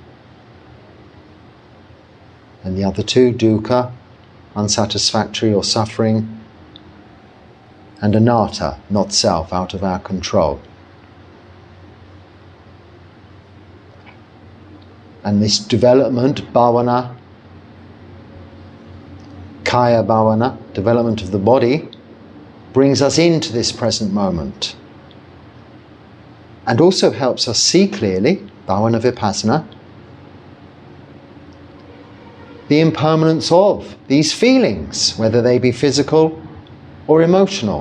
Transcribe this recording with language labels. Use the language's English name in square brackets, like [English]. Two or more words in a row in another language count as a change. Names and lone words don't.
[English] And the other two, dukkha, unsatisfactory or suffering, and anatta, not self, out of our control. And this development, [Pali] bhavana, kaya bhavana, [English] development of the body, brings us into this present moment. And also helps us see clearly, [Pali] bhavana vipassana, [English] the impermanence of these feelings, whether they be physical or emotional.